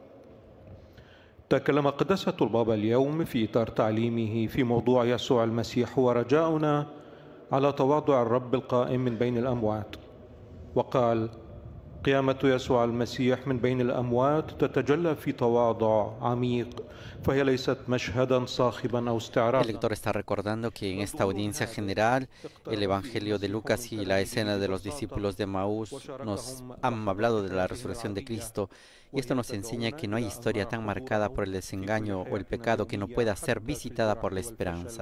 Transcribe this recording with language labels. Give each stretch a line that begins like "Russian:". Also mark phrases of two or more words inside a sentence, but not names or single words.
Arabic: تكلم قداسة البابا اليوم في إطار تعليمه في موضوع يسوع المسيح ورجاؤنا على تواضع الرب القائم من بين الأموات، وقال: قيامة يسوع المسيح من بين الأموات تتجلى في تواضع عميق، فهي ليست مشهدا صاخبا أو استعراضا.
Spanish: El lector está recordando que en esta audiencia general el Evangelio de Lucas y la escena de los discípulos de Maús nos han hablado de la resurrección de Cristo, y esto nos enseña que no hay historia tan marcada por el desengaño o el pecado que no pueda ser visitada por la esperanza.